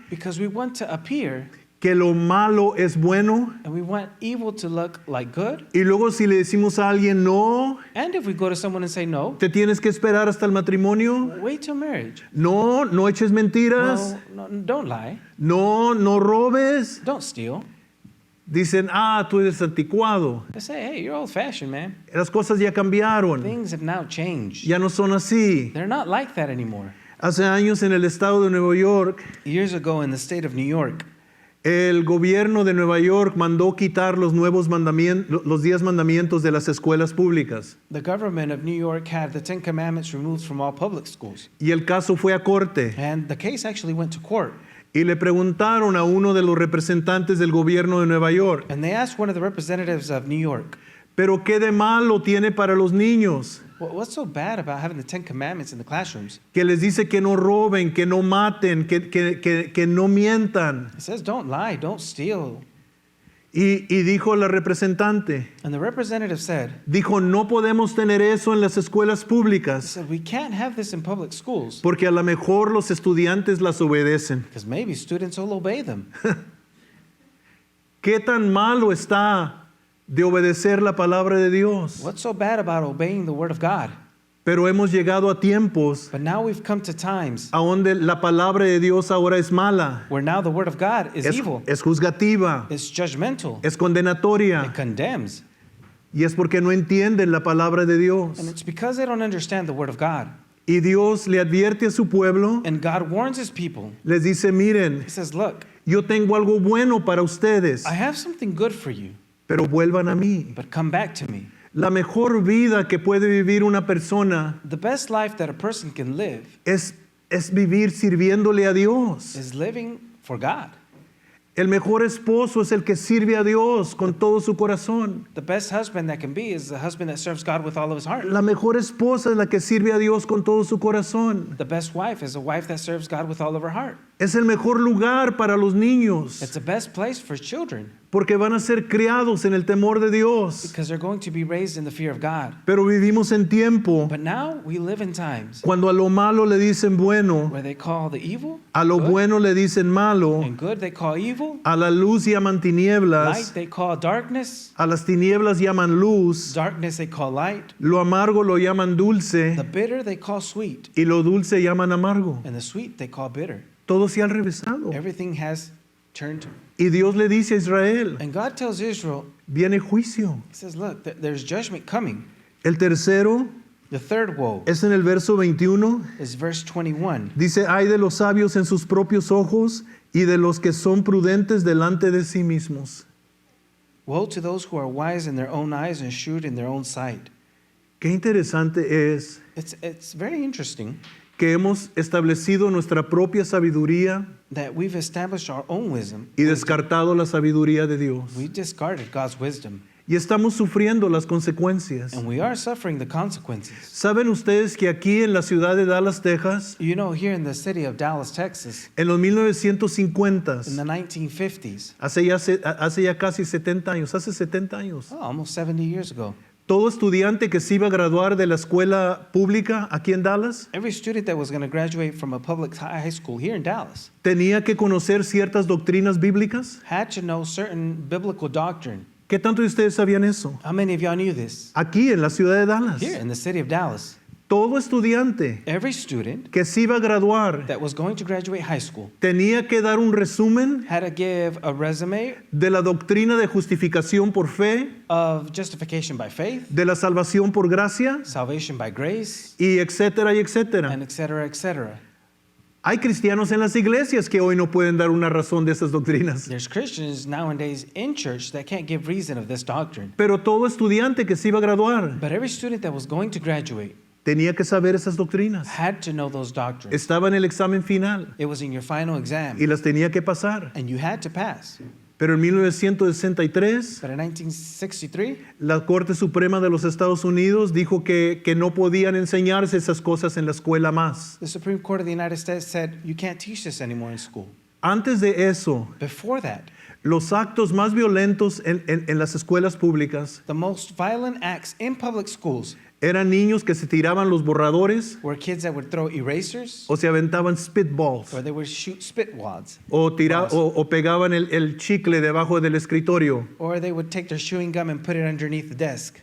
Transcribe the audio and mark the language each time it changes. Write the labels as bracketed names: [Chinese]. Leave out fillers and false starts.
[English] because we want to appear [Spanish] que lo malo es bueno, [English] and we want evil to look like good. [Spanish] y luego si le decimos a alguien no, [English] And if we go to someone and say, no, [Spanish] te tienes que esperar hasta el matrimonio, [English] wait till marriage. [Spanish] no, no eches mentiras, [English] No, don't lie. [Spanish] no, no robes, [English] Don't steal. [Spanish] dicen, tú eres anticuado, [English] They say, hey, you're old-fashioned, man. [Spanish] las cosas ya cambiaron, [English] Things have now changed. [Spanish] ya no son así. [English] They're not like that anymore. [Spanish] Hace años en el estado de Nueva York, [English] Years ago in the state of New York, [Spanish] el gobierno de Nueva York mandó quitar los 10 mandamientos de las escuelas públicas. [English] the government of New York had the Ten Commandments removed from all public schools. [Spanish] Y el caso fue a corte. [English] And the case actually went to court. [Spanish] Y le preguntaron a uno de los representantes del gobierno de Nueva York, [English] And they asked one of the representatives of New York, [Spanish] ¿pero qué de malo tiene para los niños? [English] what's so bad about having the Ten Commandments in the classrooms? [Spanish] Que les dice que no roben, que no maten, que no mientan. [English] It says, don't lie, don't steal. [Spanish] Y dijo la representante, [English] And the representative said, [Spanish] dijo, no podemos tener eso en las escuelas [English] he [Spanish] públicas, [English] said, we can't have this in public schools [Spanish] porque a lo mejor los estudiantes las obedecen. [English] because maybe students will obey them. [Spanish] ¿Qué tan malo está de obedecer la palabra de Dios? [English] What's so bad about obeying the word of God? [Spanish] Pero hemos llegado a tiempos [English] But now we've come to times [Spanish] a donde la palabra de Dios ahora es mala, [English] where now the word of God is evil. [Spanish] es juzgativa, [English] It's judgmental. [Spanish] es condenatoria, [English] It condemns. [Spanish] y es porque no entienden la palabra de Dios. [English] And it's because they don't understand the word of God. [Spanish] Y Dios le advierte a su pueblo, [English] And God warns his people. [Spanish] les dice, miren, [English] He says, look, [Spanish] yo tengo algo bueno para ustedes, [English] I have something good for you, [Spanish] pero vuelvan a mí. [English] but come back to me. [Spanish] La mejor vida que puede vivir una persona [English] The best life that a person can live [Spanish] es vivir sirviéndole a Dios. [English] is living for God. [Spanish] El mejor esposo es el que sirve a Dios con todo su corazón. [English] The best husband that can be is the husband that serves God with all of his heart. [Spanish] La mejor esposa es la que sirve a Dios con todo su corazón. [English] The best wife is a wife that serves God with all of her heart. [Spanish] Es el mejor lugar para los niños, [English] It's the best place for children [Spanish] porque van a ser criados en el temor de Dios. [English] because they're going to be raised in the fear of God. [Spanish] Pero vivimos en tiempo [English] But now we live in times [Spanish] cuando a lo malo le dicen bueno, [English] where they call the evil [Spanish] a lo [English] good, [Spanish] bueno le dicen malo, [English] and good they call evil, [Spanish] a la luz llaman [English] light [Spanish] tinieblas, [English] they call darkness, [Spanish] a las tinieblas llaman luz, [English] darkness they call light, [Spanish] lo amargo lo llaman [English] the [Spanish] dulce [English] bitter they call sweet, [Spanish] y lo dulce llaman amargo. [English] and the sweet they call bitter. [Spanish] Todo se ha revesado. [English] Everything has turned. [Spanish] Y Dios le dice a Israel, [English] And God tells Israel, [Spanish] viene juicio. [English] he says, look, there's judgment coming. [Spanish] El tercero [English] The third woe [Spanish] es en el verso 21. [English] is verse 21. [Spanish] Dice, hay de los sabios en sus propios ojos y de los que son prudentes delante de sí mismos. [English] Woe to those who are wise in their own eyes and shrewd in their own sight. [Spanish] Qué interesante es [English] It's very interesting [Spanish] que hemos establecido nuestra propia sabiduría [English] that we've established our own wisdom. [Spanish] y descartado la sabiduría de Dios. [English] We discarded God's wisdom. [Spanish] Y estamos sufriendo las consecuencias. [English] And we are suffering the consequences. [Spanish] ¿Saben ustedes que aquí en la ciudad de Dallas, Texas, [English] You know, here in the city of Dallas, Texas, [Spanish] en los 1950s, [English] in the 1950s, [Spanish] hace ya casi 70 años, hace 70 años, [English] almost 70 years ago, [Spanish] todo estudiante que se iba a graduar de la escuela pública aquí en Dallas [English] every student that was going to graduate from a public high school here in Dallas [Spanish] tenía que conocer ciertas doctrinas bíblicas. [English] had to know certain biblical doctrine. [Spanish] ¿Qué tanto de ustedes sabían eso? [English] How many of y'all knew this? [Spanish] Aquí en la ciudad de Dallas, [English] Here in the city of Dallas, [Spanish] todo estudiante [English] every student [Spanish] que se iba a graduar [English] that was going to graduate high school [Spanish] tenía que dar un resumen [English] had to give a resume [Spanish] de la doctrina de justificación por fe, [English] of justification by faith, [Spanish] de la salvación por gracia, [English] salvation by grace, [Spanish] y etcétera, y etcétera. [English] and et cetera, et cetera. [Spanish] Hay cristianos en las iglesias que hoy no pueden dar una razón de esas doctrinas. [English] There's Christians nowadays in church that can't give reason of this doctrine. [Spanish] Pero todo estudiante que se iba a graduar [English] But every student that was going to graduate [Spanish] tenía que saber esas doctrinas. [English] had to know those doctrines. [Spanish] Estaba en el examen final [English] It was in your final exam, [Spanish] y las tenía que pasar. [English] and you had to pass. [Spanish] Pero en 1963, [English] But in 1963, [Spanish] la Corte Suprema de los Estados Unidos dijo que no podían enseñarse esas cosas en la escuela más. [English] the Supreme Court of the United States said, you can't teach this anymore in school. [Spanish] Antes de eso, [English] Before that, [Spanish] los actos más violentos en las escuelas públicas [English] the most violent acts in public schools [Spanish] eran niños que se tiraban los borradores [English] were kids that would throw erasers [Spanish] o se aventaban spitballs [English] or they would shoot spit wads [Spanish] o pegaban el chicle debajo del escritorio. [English] or they would take their chewing gum and put it underneath the desk.